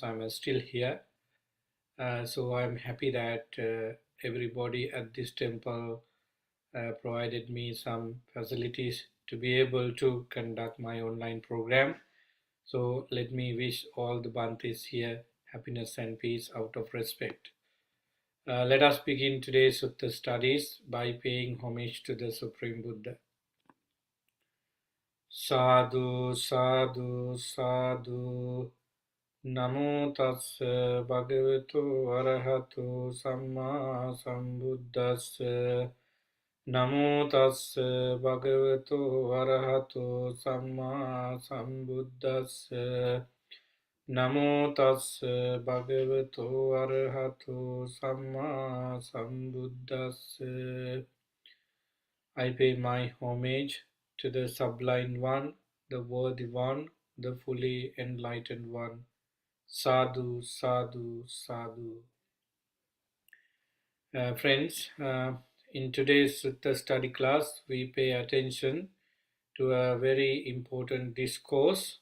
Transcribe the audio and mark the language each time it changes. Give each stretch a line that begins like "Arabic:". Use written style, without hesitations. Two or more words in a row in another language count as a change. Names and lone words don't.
English: I'm still here, so I'm happy that everybody at this temple provided me some facilities to be able to conduct my online program. So let me wish all the Bhantis here happiness and peace out of respect. Let us begin today's Sutta studies by paying homage to the Supreme Buddha.
Pali: Sadhu, sadhu, sadhu. Namo tassa bhagavato arahato samma sambuddhassa. Namo tassa bhagavato arahato samma sambuddhassa. Namo tassa bhagavato arahato samma sambuddhassa.
English: I pay my homage to the Sublime One, the Worthy One, the fully enlightened One.
Pali: Sadhu, sadhu, sadhu.
English: Friends, in today's Sutta study class, we pay attention to a very important discourse.